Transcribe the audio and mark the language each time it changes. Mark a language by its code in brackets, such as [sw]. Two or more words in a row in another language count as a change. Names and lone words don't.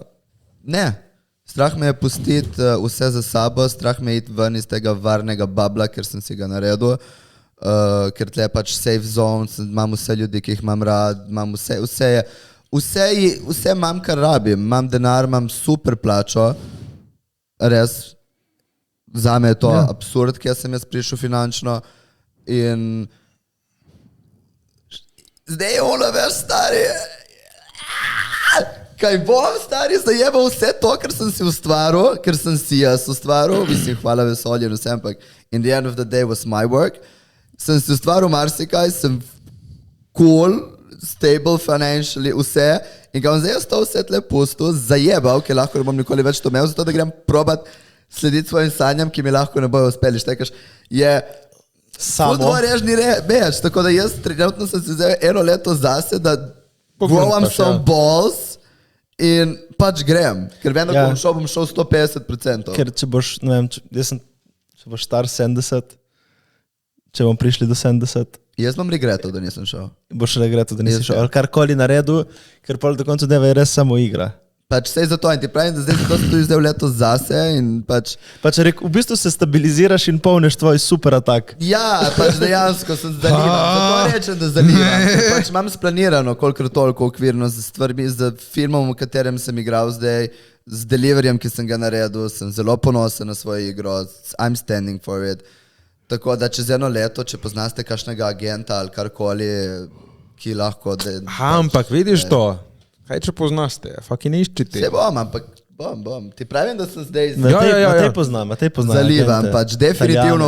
[sl] ne, strah me je pustiti vse za sabo, strah me je iti ven iz tega varnega babla, ker sem si ga naredil, ker tle je pač [en] safe zone, [sl] imam vse ljudi, ki jih imam rad, imam vse imam, kar rabim, imam denar, imam super plačo, res, zame je to absurd, kjer sem jaz prišel finančno in zdaj je ono več stari. Kaj bom stari, zajebal vse to, kar sem si ustvaril, ker sem si jaz ustvaril, mislim, hvala vesolje in vse, ampak [en] in the end of the day was my work. [sl] Sem si ustvaril marsikaj, sem [en] cool, stable financially, [sl] vse in ga bom zdaj to vse tle pustil, zajebal, ker lahko ne bom nikoli več to imel, zato da grem probat slediti svojim sanjam, ki mi lahko ne bojo uspeli. Štekaš, je Samo. dvorežni več, tako da jaz trenutno sem si vzel 1 leto zase, da growam pogruntaš, [en] some balls [sl] in pač grem. Ker vem, da Ja. bom šel 150%. Ker če boš, ne vem, če boš star 70, če bomo prišli do 70, Jaz imam regretov, da nisem šel. boš regretal, da nisi Jaz šel. ja. Ali karkoli naredil, ker pol do konca dneva je res samo igra. Pač sej zato in ti pravim, da zdaj sem tudi zdaj leto zase in pač... Pač v bistvu se stabiliziraš in polniš tvoj super atak. Ja, pač dejansko sem zalivan. Zato rečem, da zalivan. Ker pač imam splanirano, kolikor toliko okvirno z stvarmi, z filmom, v katerem sem igral zdaj, z deliverjem, ki sem ga naredil, sem zelo ponosen na svojo igro. [en] I'm standing for it. [sl] Tako da čez eno leto, če poznaste kakšnega agenta ali karkoli, ki lahko... Aha, ampak vidiš to? Kaj če poznaste? Faki ne iščite. Se bom, ampak bom. Ti pravim, da sem zdaj Matej poznam. zalivan. agente, Pač definitivno